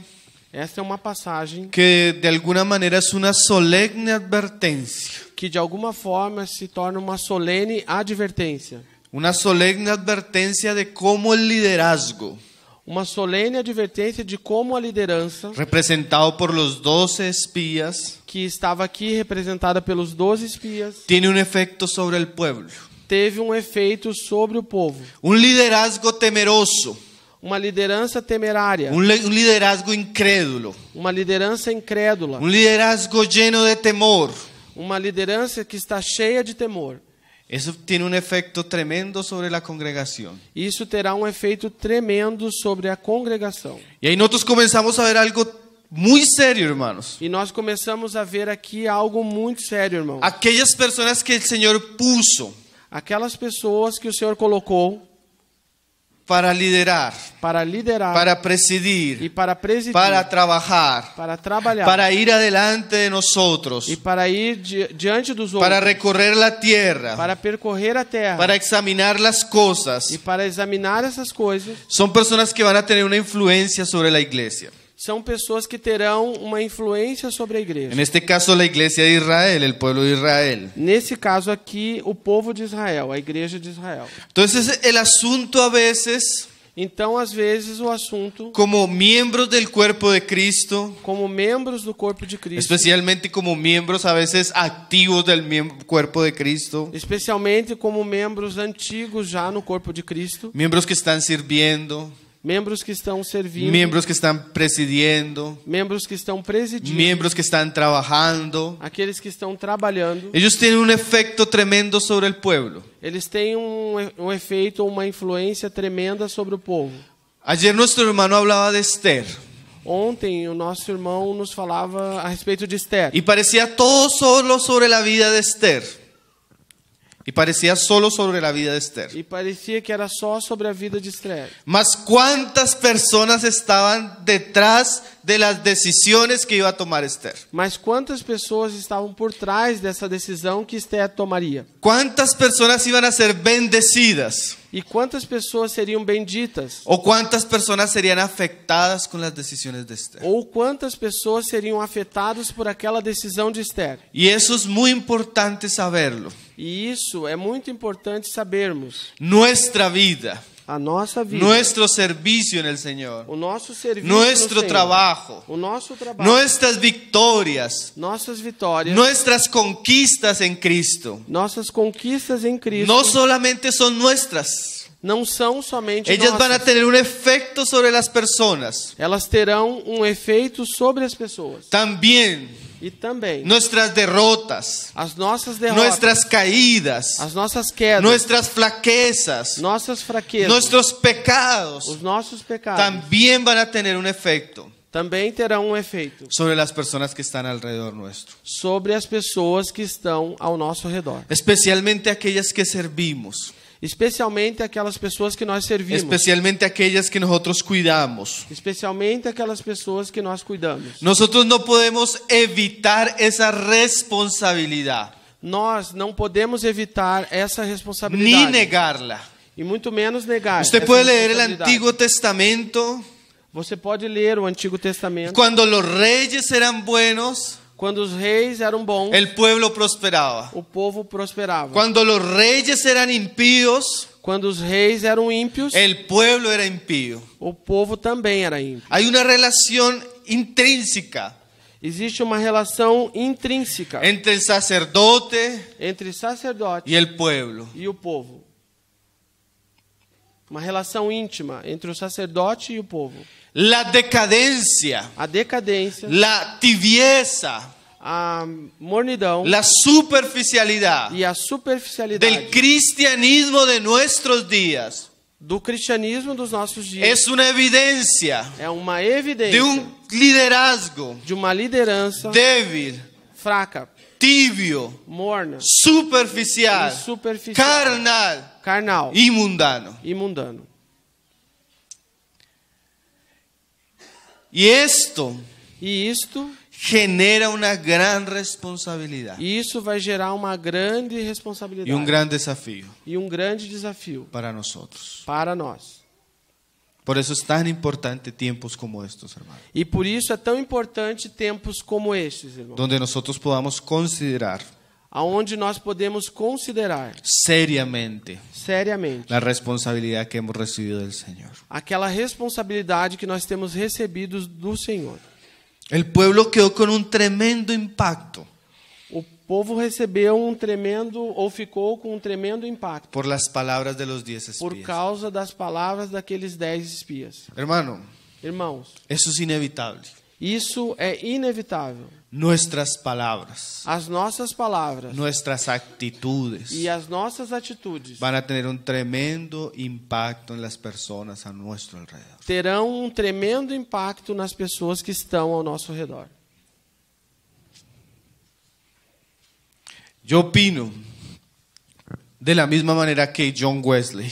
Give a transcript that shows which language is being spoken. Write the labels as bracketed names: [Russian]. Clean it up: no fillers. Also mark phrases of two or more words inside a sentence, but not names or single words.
[Portuguese] Esta é uma passagem [Spanish] que de alguna manera es una solemne advertencia. [Portuguese] que de alguma forma se torna uma solene advertência. [Spanish] Una solemne advertencia de cómo el liderazgo, [Portuguese] Uma solene advertência de como a liderança, [Spanish] representado por los 12 espías, [Portuguese] que estava aqui representada pelos 12 espias, [Spanish] tiene un efecto sobre el pueblo. [Portuguese] teve um efeito sobre o povo. [Spanish] Un liderazgo temeroso, [Portuguese] Uma liderança temerária, [Spanish] un liderazgo incrédulo, [Portuguese] uma liderança incrédula, [Spanish] un liderazgo lleno de temor. [Portuguese] uma liderança que está cheia de temor. [Spanish] Eso tiene un efecto tremendo sobre la congregación. [Portuguese] Isso terá um efeito tremendo sobre a congregação. [Spanish] Y ahí nosotros comenzamos a ver algo muy serio, hermanos. [Portuguese] E nós começamos a ver aqui algo muito sério, irmão. [Spanish] Aquellas personas que el Señor puso [Portuguese] Aquelas pessoas que o Senhor colocou [Spanish] para liderar, [Portuguese] para liderar [Spanish] para [Portuguese] e [Spanish] presidir, [Portuguese] para presidir, [Spanish] para trabajar, [Portuguese] para trabalhar, [Spanish] para ir adelante de nosotros, [Portuguese] e para ir diante dos outros, [Spanish] para recorrer la tierra, [Portuguese] para percorrer a terra, [Spanish] para examinar las cosas. [Portuguese] e para examinar essas coisas. [Spanish] Son personas que van a tener una influencia sobre la iglesia. [Portuguese] São pessoas que terão uma influência sobre a igreja. [Spanish] En este caso, la iglesia de Israel, el pueblo de Israel. [Portuguese] Nesse caso aqui, o povo de Israel, a igreja de Israel. [Spanish] Entonces, el asunto a veces, [Portuguese] Então, às vezes, o assunto, [Spanish] como miembros del cuerpo de Cristo, [Portuguese] como membros do corpo de Cristo, [Spanish] especialmente como miembros a veces activos del cuerpo de Cristo, [Portuguese] especialmente como membros antigos já no corpo de Cristo, [Spanish] miembros que están sirviendo, [Portuguese] membros que estão servindo, [Spanish] miembros que están presidiendo, [Portuguese] membros que estão presidindo, [Spanish] miembros que están trabajando. [Portuguese] aqueles que estão trabalhando, [Spanish] Ellos tienen un efecto tremendo sobre el pueblo. [Portuguese] eles têm um efeito, uma influência tremenda sobre o povo. [Spanish] Ayer nuestro hermano hablaba de Esther [Portuguese] Ontem, o nosso irmão nos falava a respeito de Esther. [Spanish] y parecía todo solo sobre la vida de Esther. Y parecía solo sobre la vida de Esther. [Portuguese] E parecia que era só sobre a vida de Esther. [Spanish] Mas cuántas personas estaban detrás de las decisiones que iba a tomar Esther. [Portuguese] Mas quantas pessoas estavam por trás dessa decisão que Esther tomaria? [Spanish] Cuántas personas iban a ser bendecidas. [Portuguese] E quantas pessoas seriam benditas? [Spanish] O cuántas personas serían afectadas con las decisiones de Esther. [Portuguese] Ou quantas pessoas seriam afetadas por aquela decisão de Esther? [Spanish] Y eso es muy importante saberlo. [Portuguese] E isso é muito importante sabermos. [Spanish] Nuestra vida, [Portuguese] A nossa vida, [Spanish] nuestro servicio en el Señor, [Portuguese] o nosso serviço [Spanish] nuestro [Portuguese] no Senhor, [Spanish] trabajo, [Portuguese] o nosso trabalho, [Spanish] nuestras victorias, [Portuguese] nossas vitórias, [Spanish] nuestras conquistas en Cristo, [Portuguese] nossas conquistas em Cristo [Spanish] no solamente son nuestras. [Portuguese] não são somente [Spanish] Ellas van a [Portuguese] nossas. [Spanish] tener un efecto sobre las personas. [Portuguese] Elas terão um efeito sobre as pessoas. [Spanish] También [Portuguese] E também [Spanish] nuestras derrotas, [Portuguese] as nossas derrotas, [Spanish] nuestras caídas, [Portuguese] as nossas quedas, [Spanish] nuestras flaquezas, [Portuguese] nossas fraquezas, [Spanish] nuestros pecados, [Portuguese] os nossos pecados [Spanish] también van a tener un efecto [Portuguese] também terão um efeito [Spanish] sobre las personas que están alrededor nuestro. [Portuguese] sobre as pessoas que estão ao nosso redor. [Spanish] Especialmente aquellas que servimos, [Portuguese] Especialmente aquelas pessoas que nós servimos. [Spanish] especialmente aquellas que nosotros cuidamos. [Portuguese] Especialmente aquelas pessoas que nós cuidamos. [Spanish] Nosotros no podemos evitar esa responsabilidad, [Portuguese] Nós não podemos evitar essa [Spanish] ni [Portuguese] responsabilidade. [Spanish] negarla. [Portuguese] E muito menos negar. [Spanish] Usted [Portuguese] essa [Spanish] puede leer el [Portuguese] responsabilidade. [Spanish] Antiguo Testamento, [Portuguese] Você pode ler o Antigo Testamento. [Spanish] cuando los reyes eran buenos, [Portuguese] Quando os reis eram bons, [Spanish] el pueblo prosperaba. [Portuguese] o povo prosperava. [Spanish] Cuando los reyes eran impíos, [Portuguese] Quando os reis eram ímpios, [Spanish] el pueblo era impío. [Portuguese] o povo também era ímpio. [Spanish] Hay una relación intrínseca [Portuguese] Existe uma relação intrínseca [Spanish] entre el sacerdote [Portuguese] entre sacerdote [Spanish] y el pueblo. [Portuguese] e o povo. Uma relação íntima entre o sacerdote e o povo. [Spanish] La decadencia, [Portuguese] A decadência, [Spanish] la tibieza, [Portuguese] a mornidão [Spanish] la superficialidad [Portuguese] e a superficialidade [Spanish] del cristianismo de nuestros días [Portuguese] do cristianismo dos nossos dias [Spanish] es una evidencia [Portuguese] é uma [Spanish] de [Portuguese] evidência [Spanish] un liderazgo [Portuguese] de uma liderança [Spanish] débil, [Portuguese] fraca, [Spanish] tibio, [Portuguese] morna [Spanish] superficial, [Portuguese] e superficial, [Spanish] carnal [Portuguese] carnal [Spanish] y mundano. [Portuguese] e mundano. [Spanish] Y esto [Portuguese] E isto [Spanish] genera una gran responsabilidad [Portuguese] Isso vai gerar uma grande [Spanish] y [Portuguese] responsabilidade [Spanish] un gran desafío [Portuguese] e um grande desafio [Spanish] para nosotros. [Portuguese] para nós. [Spanish] Por eso es tan importante tiempos como estos, hermanos, [Portuguese] E por isso é tão importante tempos como estes, irmão, [Spanish] donde nosotros podamos considerar [Portuguese] aonde nós podemos considerar [Spanish] seriamente [Portuguese] seriamente [Spanish] la responsabilidad que hemos recibido del Señor. [Portuguese] aquela responsabilidade que nós temos recebido do Senhor. [Spanish] El pueblo quedó con un tremendo impacto [Portuguese] O povo recebeu um tremendo, ou ficou com um tremendo impacto [Spanish] por las palabras de los 10 [Portuguese] por [Spanish] espías. [Portuguese] causa das palavras daqueles 10 espias. [Spanish] Hermano, [Portuguese] Irmãos, [Spanish] eso es inevitable. [Portuguese] isso é inevitável. [Spanish] Nuestras palabras, [Portuguese] As nossas palavras [Spanish] nuestras actitudes [Portuguese] e as nossas atitudes [Spanish] van a tener un tremendo impacto en las personas a nuestro alrededor. [Portuguese] terão um tremendo impacto nas pessoas que estão ao nosso redor. [Spanish] Yo opino de la misma manera que John Wesley.